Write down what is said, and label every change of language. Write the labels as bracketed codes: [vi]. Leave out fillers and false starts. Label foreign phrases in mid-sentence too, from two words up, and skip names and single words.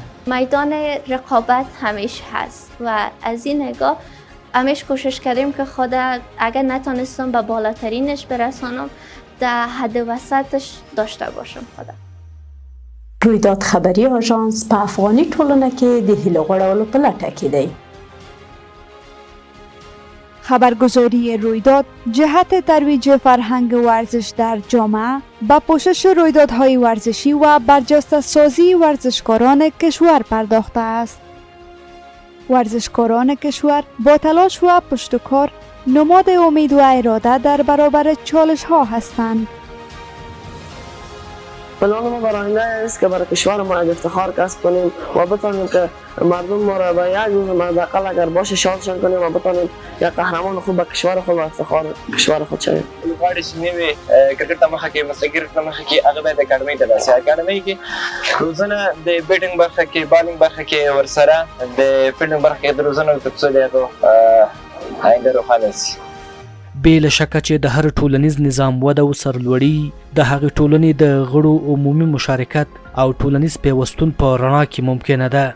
[fa] میدان رقابت همیشه هست و از این نگاه همیشه کوشش کردیم که خود اگر نتونستم به بالاترینش برسانم در حد وسطش داشته باشم. خودم [ps] رویداد خبري آژانس په افغاني ټولنه کې د هیلو غوړولو په لټه کې دی. [fa] خبرگزاری رویداد جهت ترویج فرهنگ ورزش در جامعه با پوشش رویدادهای ورزشی و برجسته سازی ورزشکاران کشور پرداخته است. ورزشکاران کشور با تلاش و پشتکار نماد امید و اراده در برابر چالش ها هستند. پلان ما برای آینده است که برای کشور ما افتخار کسب کنیم و بتانیم که مردم ما را به یک روز حداقل اگر باشه شادشان کنیم و بتانیم یک قهرمان خوب به کشور خود و افتخار کشور خود شویم. [ps] غواړي چې نوې کرکټ ته مخه کې مسلکي کرکټ ته مخه کې هغه باید اکاډمۍ ته راسي. اکاډمۍ کې روزنه د بیټینګ برخه کې بالینګ برخه کې ورسره د فیلډینګ برخه کې د روزنه ترڅو د هغه آینده روښانه شي. بې له شکه چې د هر ټولنیز نظام وده او سرلوړي د هغې ټولنې د غړو عمومي مشارکت او ټولنیز پیوستون په رڼا کې ممکنه ده.